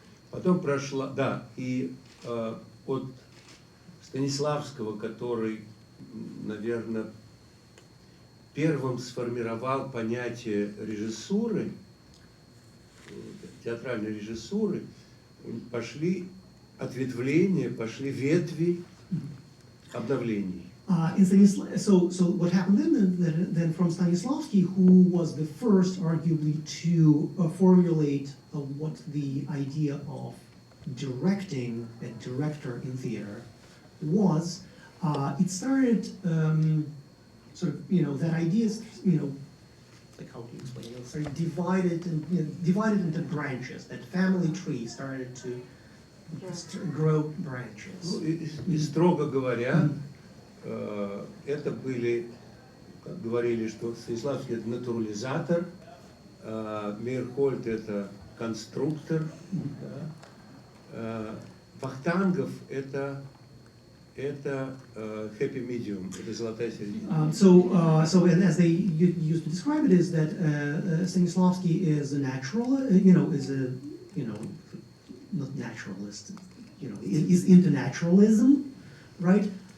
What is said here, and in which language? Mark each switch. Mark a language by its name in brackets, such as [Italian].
[Russian] Потом прошла, да, и от Станиславского, который, наверное, первым сформировал понятие режиссуры, театральной режиссуры, пошли ответвления, пошли ветви обновлений. [English] So what happened then from Stanislavski, who was the first, arguably, to formulate what the idea of directing a director in theater was, it started sort of, that idea is, like, how do you explain it? Started divided into branches. That family tree started to grow branches. [Russian] Ну, и строго говоря, это были, как говорили, что Станиславский это натурализатор, Мейерхольд это конструктор, да? Вахтангов это [English] happy medium, [Russian] это золотая середина. [English] So as they used to describe it, is that Stanislavski is a natural, is a, not naturalist, is into naturalism, right?